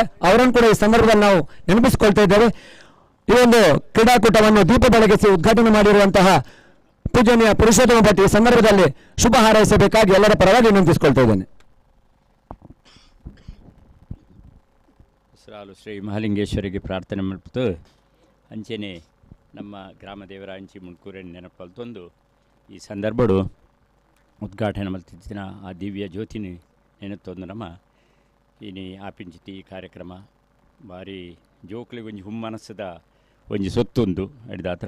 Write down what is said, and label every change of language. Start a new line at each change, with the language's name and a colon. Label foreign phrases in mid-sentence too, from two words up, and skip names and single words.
Kannada: ಅವರನ್ನು ಕೂಡ ಈ ಸಂದರ್ಭದಲ್ಲಿ ನಾವು ನೆನಪಿಸಿಕೊಳ್ತಾ ಇದ್ದೇವೆ. ಈ ಒಂದು ಕ್ರೀಡಾಕೂಟವನ್ನು ದೀಪ ಬೆಳಗಿಸಿ ಉದ್ಘಾಟನೆ ಮಾಡಿರುವಂತಹ ಪೂಜನೀಯ ಪುರುಷೋತ್ತಮ ಭಟ್ ಈ ಸಂದರ್ಭದಲ್ಲಿ ಶುಭ ಹಾರೈಸಬೇಕಾಗಿ ಎಲ್ಲರ ಪರವಾಗಿ ವಿನಂತಿಸಿಕೊಳ್ತಾ ಇದ್ದೇನೆ.
Tulu: ಶ್ರೀ ಮಹಾಲಿಂಗೇಶ್ವರಿಗೆ ಪ್ರಾರ್ಥನೆ ಮಾಡ್ಬಿಟ್ಟು ಅಂಚೆನೆ ನಮ್ಮ ಗ್ರಾಮ ದೇವರ ಅಂಚಿ ಮುಣ್ಕೂರನ್ನು ನೆನಪಲ್ತೊಂದು ಈ ಸಂದರ್ಭಡು ಉದ್ಘಾಟನೆ ಮಲ್ತಿನ ಆ ದಿವ್ಯ ಜ್ಯೋತಿನಿ ನೆನಪೊಂದು ನಮ್ಮ ಇನಿ ಆಪಿಂಚಿತಿ ಕಾರ್ಯಕ್ರಮ ಭಾರಿ ಜೋಕ್ಲಿಗೆ ಒಂಜಿ ಹುಮ್ಮನಸ್ಸದ ಒಂಜಿ ಸೊತ್ತೊಂದು ಹಿಡಿದಾತ್ರ